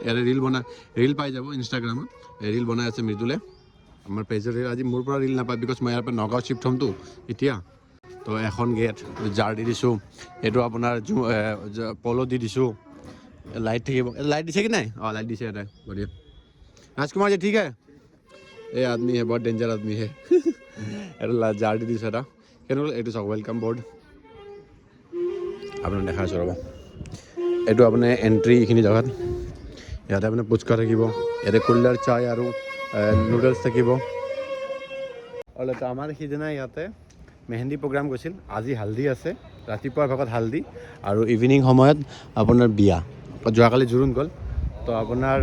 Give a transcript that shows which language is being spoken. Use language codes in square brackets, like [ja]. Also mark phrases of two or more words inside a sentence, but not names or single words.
[as] ইয়াতে ৰীল পাই যাব ইনষ্টাগ্ৰামত। ৰীল বনাই আছে মৃদুলে, আমাৰ পেজৰ ৰীল। আজি মোৰ পৰা ৰীল নাপায়, বিকজ মই ইয়াৰ পৰা নগাঁও শ্বিফ্ট হ'মতো এতিয়া। তো এখন গেট জাৰ দি দিছোঁ। এইটো আপোনাৰ পল' দি দিছোঁ। লাইট থাকিব, লাইট দিছে কি নাই? লাইট দিছে ইয়াতে, বঢ়িয়া। [hi] ৰাজকুমাৰ जी ठीक है? ये आदमी है बहुत डेंजर आदमी है [as] এটা জাৰ দি দিছে এটা কেনেকুৱা এইটো চাওক [en] welcome board [as] আপুনি দেখা আছে ৰ'ব এইটো আপোনাৰ এণ্ট্ৰি এইখিনি জেগাত ইয়াতে আপোনাৰ পুচকা থাকিব ইয়াতে কুল্লাৰ চাই আৰু নুডলছ থাকিব আৰু তো আমাৰ সিদিনা ইয়াতে মেহেন্দি প্ৰগ্ৰাম গৈছিল আজি হালদি আছে ৰাতিপুৱাৰ ভাগত হালদি আৰু ইভিনিং সময়ত আপোনাৰ বিয়া যোৱাকালি জোৰোণ গ'ল তো আপোনাৰ